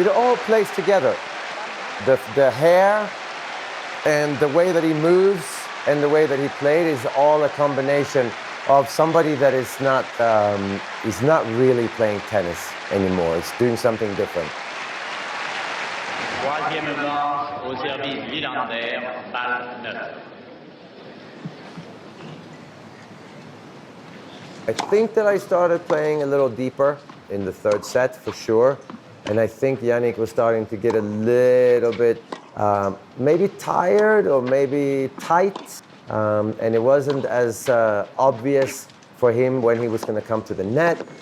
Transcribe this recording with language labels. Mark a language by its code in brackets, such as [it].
[en] It all plays together. The hair and the way that he moves and the way that he played is all a combination of somebody that is not really playing tennis anymore. It's doing something different. [fr] Troisième manche au service Wilander, balle 9. [en] I think that I started playing a little deeper in the third set for sure. And I think Yannick was starting to get a little bit maybe tired or maybe tight. And it wasn't as obvious for him when he was going to come to the net.